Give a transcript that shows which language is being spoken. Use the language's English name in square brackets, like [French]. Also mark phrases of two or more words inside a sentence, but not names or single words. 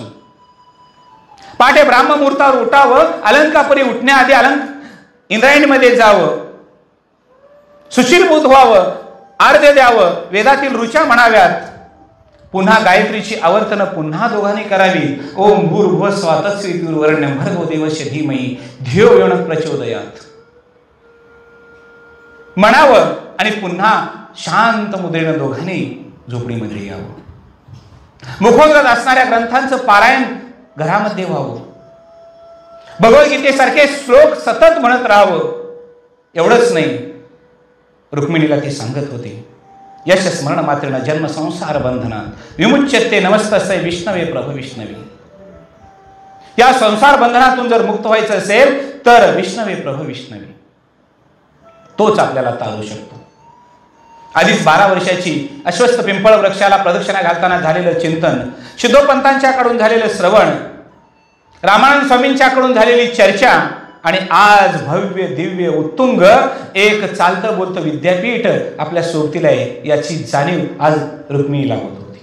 [Marathi] पहाटे ब्राह्ममुहूर्तावर उठावं, अलंकापुरी उठण्याआधी इंद्रायणीमध्ये जावं, सुशीलभूत व्हावं, अर्घ्य द्यावं, वेदातील ऋचा म्हणाव्यात, पुन्हा गायत्रीची आवर्तन पुन्हा दोघांनी करावी. [Sanskrit] ओम भूर्भुवः स्वः तत्सवितुर्वरेण्यं भर्गो देवस्य धीमहि धियो यो नः प्रचोदयात् [Marathi] म्हणावं आणि पुन्हा शांत मुद्रेनं दोघांनी झोपडीमध्ये यावं. मुखोद्गत असणाऱ्या ग्रंथांचं पारायण घरामध्ये व्हावं. भगवद्गीतेसारखे श्लोक सतत म्हणत राहावं. एवढंच नाही, रुक्मिणीला ते सांगत होते, [Sanskrit] यश स्मरण मात्रेण जन्म संसार बंधनात विमुच्यते नमस्तस्यै विष्णवे प्रभु विष्णवे. [Marathi] या संसार बंधनातून जर मुक्त व्हायचं असेल तर [Sanskrit] विष्णवे प्रभु विष्णवे [Marathi] तोच आपल्याला तारू शकतो. आधीच 12 वर्षाची अश्वस्थ पिंपळ वृक्षाला प्रदक्षिणा घालताना झालेलं चिंतन, सिद्धोपंतांच्याकडून झालेलं श्रवण, रामानंद स्वामींच्याकडून झालेली चर्चा आणि आज भव्य दिव्य उत्तुंग एक चालतं बोलतं विद्यापीठ आपल्या सोबतीला आहे याची जाणीव आज रुक्मिणीला होत होती.